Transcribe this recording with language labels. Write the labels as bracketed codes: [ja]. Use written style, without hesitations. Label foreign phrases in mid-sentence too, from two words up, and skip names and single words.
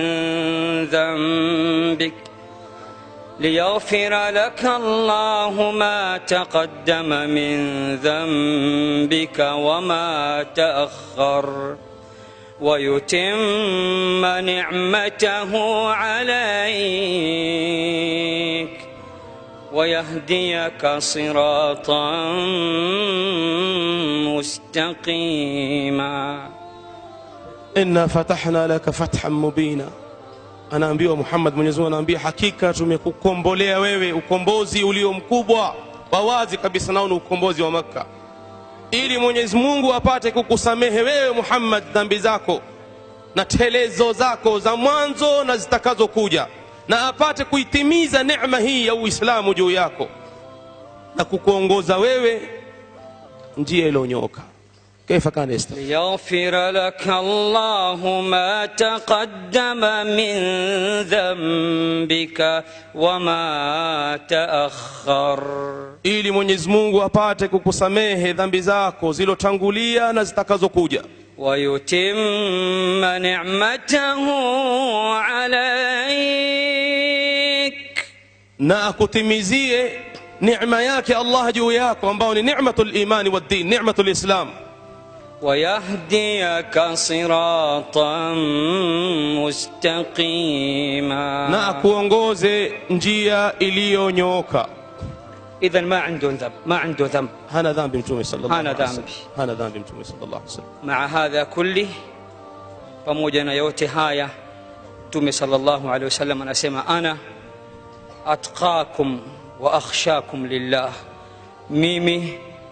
[ar] ذنبك ليغفر لك الله ما تقدم من ذنبك وما تأخر ويتم نعمته عليك ويهديك صراطا مستقيما. إنا فتحنا لك فتحا مبينا. [sw] Anaambiwa Muhammad, Mwenyezi Mungu anaambia hakika tumekukombolea wewe ukombozi ulio mkubwa wa wazi kabisa, nao ni ukombozi wa Makka, ili Mwenyezi Mungu apate kukusamehe wewe Muhammad dhambi zako na telezo zako za mwanzo na zitakazo kuja, na apate kuitimiza neema hii ya Uislamu juu yako na kukuongoza wewe njia iliyonyooka. [ar] كيف كان يستغفر؟ ليغفر لك الله ما تقدم من ذنبك وما تأخر, [sw] ili Mwenyezi Mungu apate kukusamehe dhambi zako zilotangulia na zitakazokuja. [ar] ويتم نعمته عليك, [sw] na akutimizie neema yake Allah juu yako ambao ni [ar] نعمة الإيمان والدين، نعمة الإسلام. ويهديك صراطا مستقيما, [sw] na akuongoze njia iliyonyooka. [ar] إذا ما عنده ذنب, ما عنده ذنب, [sw] hana dhambi Mtume sallallahu [ar] عليه وسلم, [sw] hana dhambi Mtume [ar] صلى الله عليه وسلم. مع هذا كله, [sw] pamoja na yote haya, Mtume [ar] صلى الله عليه وسلم [sw] anasema [ar] أنا أتقاكم وأخشاكم لله, [sw] mimi